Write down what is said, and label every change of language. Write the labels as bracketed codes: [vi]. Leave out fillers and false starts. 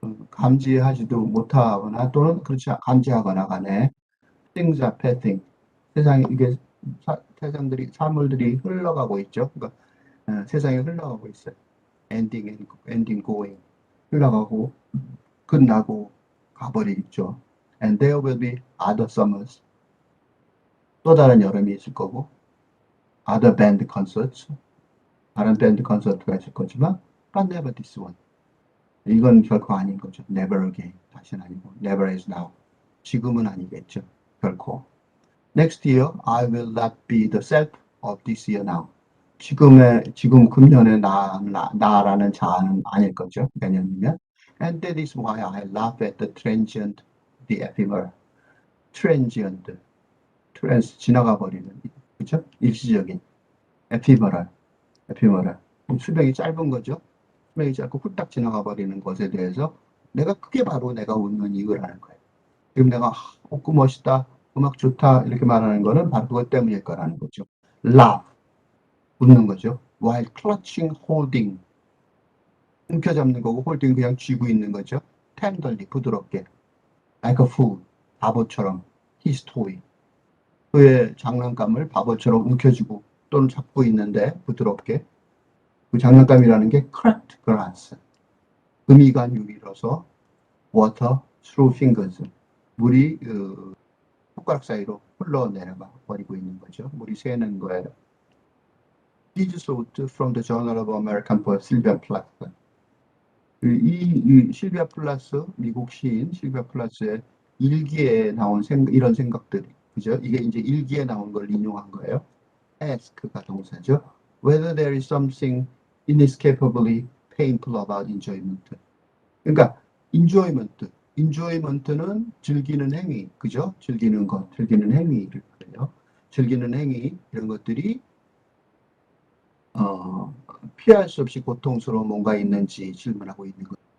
[ko] 감지하지도 못하거나 또는 그렇지 감지하거나 간에 [en] things are passing. [ko] 세상에 이게 세상들이 사물들이 흘러가고 있죠. 그러니까 세상이 흘러가고 있어요. [en] ending going [ko] 흘러가고 끝나고 가버리겠죠. [en] And there will be other summers. [ko] 또 다른 여름이 있을 거고, [en] other band concerts. [ko] 다른 밴드 콘서트가 있을 거지만, [en] but never this one. [ko] 이건 결코 아닌 거죠. [en] Never again. [ko] 다시는 아니고, [en] never is now. [ko] 지금은 아니겠죠. 결코. [en] Next year, I will not be the self of this year now. [ko] 지금 금년의 나라는 자아는 아닐 거죠. 내년이면. [en] And that is why I laugh at the transient, the ephemeral. [ko] transient, 지나가 버리는, 그죠? 일시적인, ephemeral. 수명이 짧은 거죠. 수명이 짧고 훌딱 지나가 버리는 것에 대해서 그게 바로 내가 웃는 이유라는 거예요. 지금 내가 웃고 멋있다, 음악 좋다 이렇게 말하는 거는 바로 그것 때문일 거라는 거죠. laugh, 웃는 거죠. [en] while clutching, [ko] holding, 움켜잡는 거고 holding 그냥 쥐고 있는 거죠. tenderly, 부드럽게, [en] like a fool, [ko] 바보처럼, his toy, 그의 장난감을 바보처럼 움켜쥐고 또는 잡고 있는데 부드럽게. 그 장난감이라는 게 cracked glass, 금이간 유리로서 [en] water through fingers, [ko] 물이 손가락 사이로 흘러내려가 버리고 있는 거죠. 물이 새는 거예요. [en] This quote from the Journal of American Poet, Sylvia Plath. [ko] 이 실비아 플라스, 미국 시인 실비아 플라스의 일기에 나온 이런 생각들, 그죠? 이게 이제 일기에 나온 걸 인용한 거예요. ask가 동사죠. [en] Whether there is something inescapably painful about enjoyment. [ko] 그러니까 enjoyment는 즐기는 행위, 그죠? 즐기는 행위를 그래요. 즐기는 행위 이런 것들이 피할 수 없이 고통스러운 뭔가 있는지 질문하고 있는 거예요.